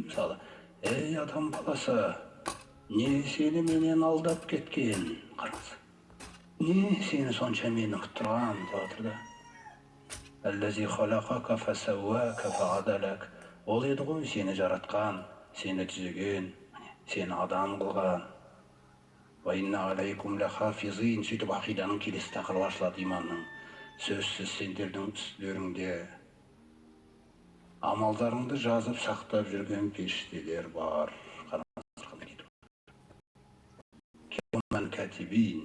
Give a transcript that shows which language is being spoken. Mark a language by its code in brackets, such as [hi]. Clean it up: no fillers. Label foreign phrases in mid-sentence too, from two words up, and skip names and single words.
[kk] Мысалы, ей адам баласы, не сені менен алдап кеткен? Қараңыз. Не сені сонша менің тұрған деп отыр да. [ar] الذي خلقك فسواك فعدلك. [kk] Ол еді ғой сені жаратқан, сені түзеген, сені адам қылған. [ar] وإن عليكم لحافظين. [kk] Сөйтіп ақиданың келесі тақырыбы ашылады, иманның. Сөзсіз сендердің үстілеріңде амалдарыңды жазып сақтап жүрген періштелер бар. [ar] كراما كاتبين.